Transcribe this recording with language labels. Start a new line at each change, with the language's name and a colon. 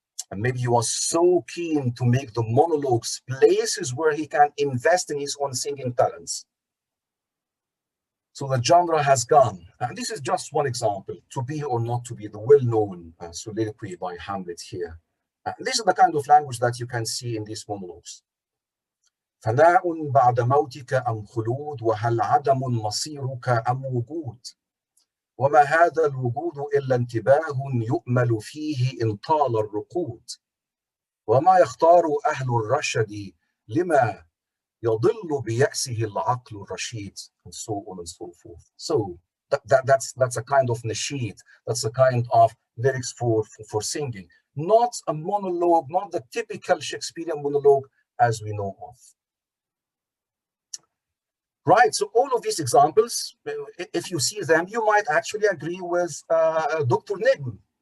English: And maybe he was so keen to make the monologues places where he can invest in his own singing talents. So the genre has gone. And this is just one example, to be or not to be, the well-known soliloquy by Hamlet here. This is the kind of language that you can see in these monologues.
Arabic: فناء بعد موتك أم خلود وهل عدم مصيرك أم وجود وما هذا الوجود إلا انتباه يؤمل فيه إن طال الرقود وما يختار أهل الرشد لما يضل بيأسه العقل الرشيد,
English: and so on and so forth. So that's a kind of nasheed, that's a kind of lyrics for singing, not a monologue, not the typical Shakespearean monologue as we know of. Right, so all of these examples, if you see them, you might actually agree with Dr. Nigm.